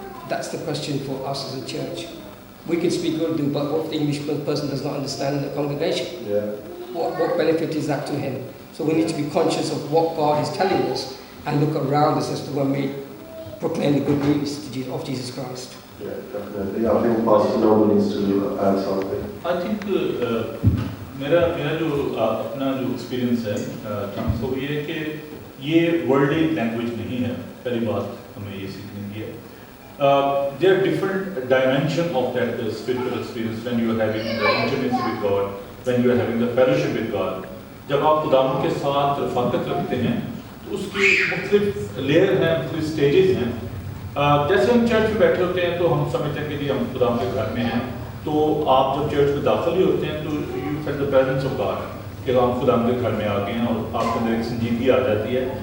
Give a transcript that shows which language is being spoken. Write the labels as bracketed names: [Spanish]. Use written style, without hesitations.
[English] That's the question for us as a church. We can speak Urdu, but what if the English person does not understand the congregation? Yeah. What benefit is that to him? So we need to be conscious of what God is telling us and look around us as to when we proclaim the good news of Jesus Christ. Yeah, definitely. I think Pastor Noble needs to add something. I think [Hindi] मेरा जो अपना जो experience है वो ये है कि ये वर्ल्डली लैंग्वेज नहीं है. पहली बात हमें ये सीखने की है. [English] There are different dimensions of that spiritual experience when you are having the intimacy with God, when you are having the fellowship with God. [Hindi] जब आप खुदावंद के साथ रफ़ाकत रखते हैं तो उसकी मुख्तलिफ लेयर हैं, मुख्तलिफ स्टेजेस हैं. जैसे हम चर्च में बैठे होते हैं तो हम समझते हैं कि जी हम खुदावंद के घर में हैं. तो आप जब चर्च में दाखिल ही होते हैं तो [English] you feel the presence of god [Hindi] कि हम खुदावंद के घर में आ गए हैं और आपके अंदर एक संजीदगी आ जाती है.